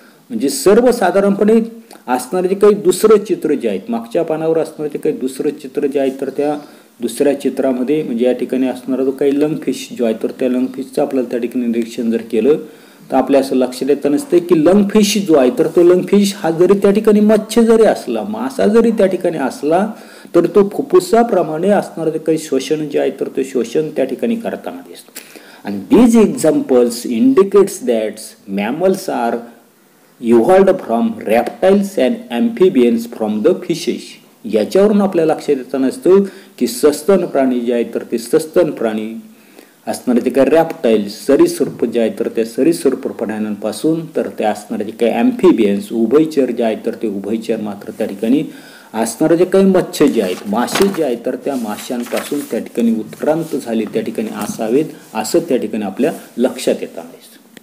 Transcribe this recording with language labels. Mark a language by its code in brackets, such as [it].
[mr] म्हणजे सर्वसाधारणपणे असणारे जे काही दुसरं चित्र जे आहेत मागच्या पानावर असणारे जे काही दुसरं चित्र जे आहे तर त्या दुसऱ्या चित्रामध्ये म्हणजे या ठिकाणी असणारा जो काही लंगफिश जो आहे तर त्या लंगफिशचं आपल्याला त्या ठिकाणी निरीक्षण जर केलं तर आपल्या असं लक्षात येतं नसतं की लंगफिश जो आहे तर तो लंगफिश हा जरी त्या ठिकाणी मच्छी जरी असला मासा जरी त्या ठिकाणी असला तर तो फुफ्फुसाप्रमाणे असणारं जे काही श्वसन जे आहे तर ते श्वसन त्या ठिकाणी करताना दिसतो. [en] And these examples indicates that mammals are evolved from reptiles and amphibians from the fishes. [mr] याच्यावरून आपल्याला लक्षात येताना असतं की सस्तन प्राणी जे आहेत तर ते सस्तन प्राणी असणारे ते काही रॅप्टाइल सरीसृप जे आहेत तर त्या सरीसृप प्राण्यांपासून तर ते असणारे जे काही ॲम्फिबियन्स उभयचर जे आहेत तर ते उभयचर मात्र त्या ठिकाणी असणारे जे काही मत्स्य जे आहेत मासे जे आहेत तर त्या माशांपासून त्या ठिकाणी उत्क्रांत झाले त्या ठिकाणी असावेत असं त्या ठिकाणी आपल्या लक्षात येताना दिसतं.